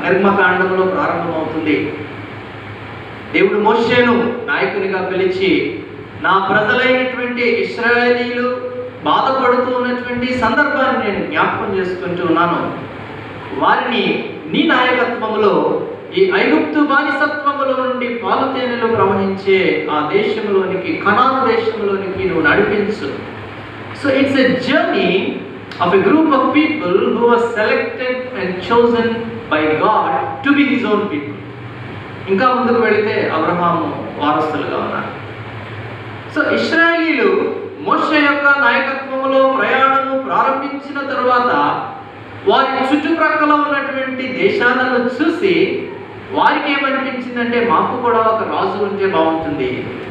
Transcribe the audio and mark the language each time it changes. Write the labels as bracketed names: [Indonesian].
[Telugu] నిర్గమకాండంలో ప్రారంభమవుతుంది. దేవుడు మోషేను నాయకునిగా పిలిచి, నా ప్రజలైనటువంటి ఇశ్రాయేలీయులు బాధపడుతూ ఉన్నటువంటి సందర్భాన్ని నేను జ్ఞాపకం చేసుకుంటూ ఉన్నాను. వారిని నీ నాయకత్వంలో ఈ ఐగుప్తు బానిసత్వములో నుండి పాలు తేనెలు ప్రవహించే ఆ దేశంలోనికి, కనాను దేశంలోనికి నువ్వు నడిపించు. [English] So it's a journey of a group of people who were selected and chosen by God to be his own people. [Telugu] ఇంకా ముందుకు వెళితే అబ్రహాము వారసులుగా ఉన్నారు. సో ఇశ్రాయేలీలు మోషే యొక్క నాయకత్వంలో ప్రయాణము ప్రారంభించిన తరువాత వారి చుట్టుప్రక్కల ఉన్నటువంటి దేశాలను చూసి వారికి ఏమనిపించిందంటే, మాకు కూడా ఒక రాజు ఉంటే బాగుంటుంది.